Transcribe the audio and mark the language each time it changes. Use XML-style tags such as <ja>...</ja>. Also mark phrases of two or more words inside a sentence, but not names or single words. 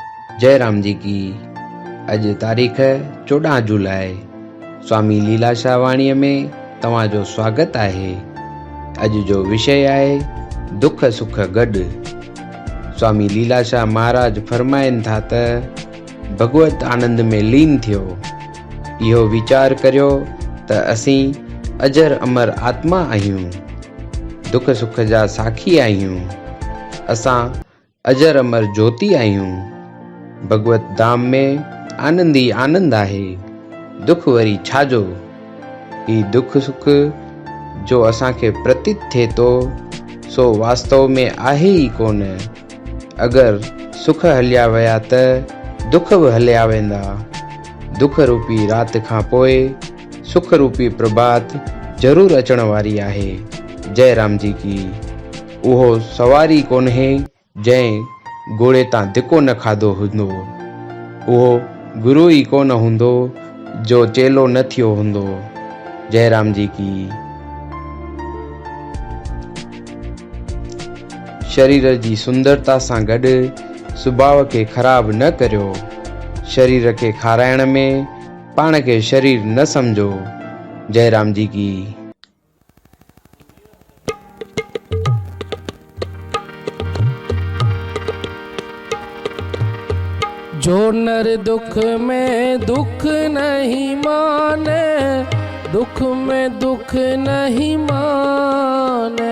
<sd>जय राम जी की। अज तारीख़ 14 जुलाई। स्वामी लीलाशाह वाणीअ में तव्हांजो स्वागत आहे। अज जो विषय आहे दुख सुख गॾु। स्वामी लीलाशाह महाराज फरमाइनि था त भगवत आनंद में लीन थियो। इहो वीचार करियो त असीं अजर अमर आत्मा आहियूं, दुख सुख जा साखी आहियूं। असां अजर अमर ज्योति आहियूं। भगवत धाम में आनंद ही आनंद आहे। दुख वरी छाजो। ही दुख सुख जो असांखे प्रतीत थिए थो सो वास्तव में आहे ही कोन। अगरि सुख हलिया विया त दुख बि हलिया वेंदा। दुख रूपी राति खां पोइ सुख रूपी प्रभात ज़रूरु अचण वारी आहे। जय राम जी की। उहो सवारी कोन्हे जंहिं घोड़े तां धिको न खाधो हूंदो। उहो गुरु ई कोन हूंदो जो चेलो न थियो हूंदो। जय राम जी की। शरीर जी सुंदरता सां गॾु सुभाउ खे ख़राब न करियो। शरीर खे खाराइण में पाण खे शरीर न समझो। जय राम जी की।</sd> <hi>जो नर दुख में दुख नहीं माने, दुख में दुख नहीं माने।</hi>